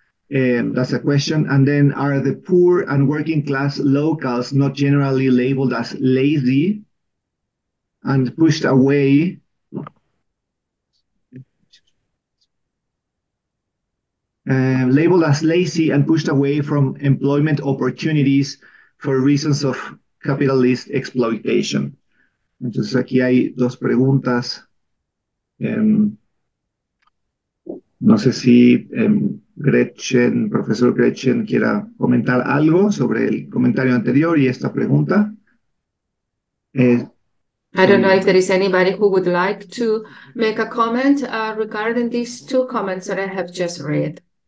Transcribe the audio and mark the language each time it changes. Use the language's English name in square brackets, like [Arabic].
[English] That's a question. And then, are the poor and working class locals not generally labeled as lazy and pushed away labeled as lazy and pushed away from employment opportunities for reasons of capitalist exploitation? [Spanish] Entonces aquí hay dos preguntas. No sé si Gretchen, profesor Gretchen, quiera comentar algo sobre el comentario anterior y esta pregunta. [English] I don't know if there is anybody who would like to make a comment regarding these two comments that I have just read.